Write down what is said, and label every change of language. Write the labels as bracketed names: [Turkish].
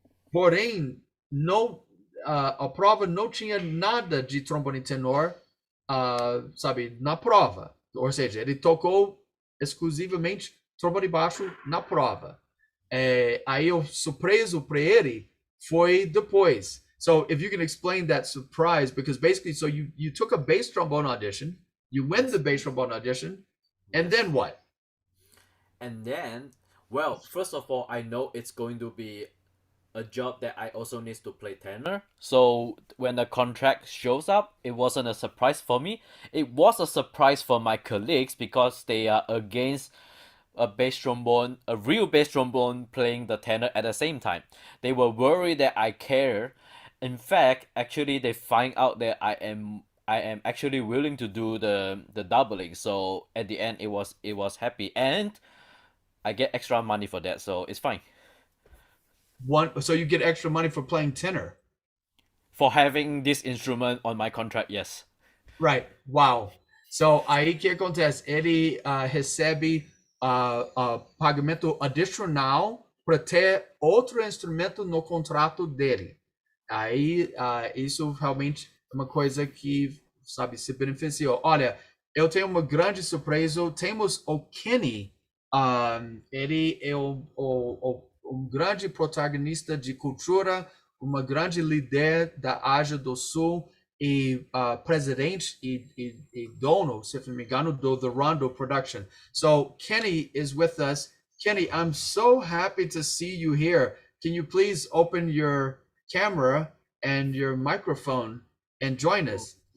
[Portuguese] Porém, não, a prova não tinha nada de trombone tenor, sabe, na prova. Ou seja, ele tocou exclusivamente trombone baixo na prova. Aí o surpreso para ele foi depois. [English] So if you can explain that surprise, because basically, so you took a bass trombone audition, you win the bass trombone audition, and then what? And then, well, first of all, I know it's going to be a job that I also need to play tenor. So when the contract shows up, it wasn't a surprise for me. It was a surprise for my colleagues because they are against a bass trombone, a real bass trombone playing the tenor at the same time. They were worried that I care. In fact, actually they find out that I am actually willing to do the doubling. So at the end it was happy, and I get extra money for that, so it's fine. So you get extra money for playing tenor. For having this instrument on my contract, yes. Right. Wow. So [Portuguese] aí que acontece? Ele recebe pagamento adicional para ter outro instrumento no contrato dele. Aí isso realmente é uma coisa que, sabe, se beneficiou. Olha, eu tenho uma grande surpresa. Temos o Kenny. Ele é um grande protagonista de cultura, uma grande líder da Ásia do Sul e presidente e dono, se não me engano, do The Rondo Production. [English] So Kenny is with us. Kenny, I'm so happy to see you here. Can you please open your camera and your microphone and join us?